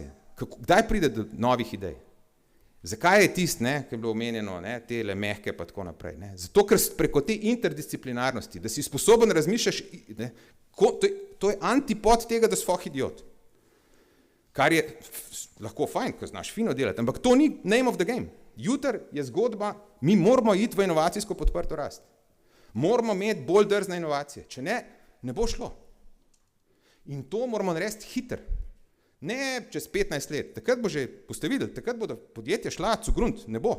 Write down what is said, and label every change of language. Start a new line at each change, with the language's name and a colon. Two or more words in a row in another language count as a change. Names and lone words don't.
Slovenian: Kdaj pride do novih idej? Zakaj je tisto, ki je bilo omenjeno, tele mehke pa tako naprej? Zato, ker preko te interdisciplinarnosti, da si sposoben razmišljati, to je antipod tega, da si idiot. Kar je lahko fajn, ko znaš fino delati, ampak to ni
English: name of the game.
Slovenian: Jutri je zgodba, mi moramo iti v inovacijsko podprto rast. Moramo imeti bolj drzne inovacije, če ne, ne bo šlo. In to moramo narediti hitro. Ne čez 15 let, takrat boste videli, takrat bodo podjetja šla cugrunt, ne bo.